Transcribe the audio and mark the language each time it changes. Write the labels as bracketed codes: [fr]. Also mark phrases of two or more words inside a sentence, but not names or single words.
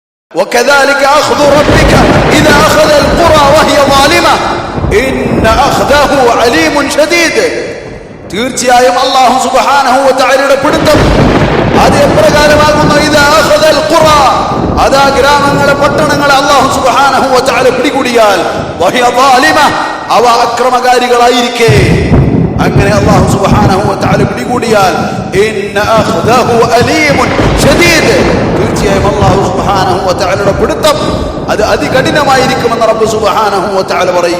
[ar] وكذلك أخذ ربك إذا أخذ القرى وهي ظالمة إن أخذه عليم شديد. [ml] തീർച്ചയായും അല്ലാഹു [ar] سبحانه وتعالى [ml] പിടുത്തം അത് എപ്രകാരമാകുന്നു? [ar] إذا أخذ القرى, [ml] അതാ ഗ്രാമങ്ങളെ പട്ടണങ്ങളെ അല്ലാഹു [ar] سبحانه وتعالى [ml] പിടികൂടിയാൽ [ar] وهي ظالمة, [ml] അവ അക്രമകാരികളായിരിക്കെ, അങ്ങനെ അല്ലാഹു [ar] سبحانه وتعالى [ml] പിടികൂടിയാൽ [ar] إن أخذه أليم شديد, [ml] തീർച്ചയായും അല്ലാഹു [ar] سبحانه وتعالى [ml] പിടുത്തം അത് അതികഠിനമായിരിക്കുമെന്ന് റബ്ബ് [ar] سبحانه وتعالى [ml] പറയുക.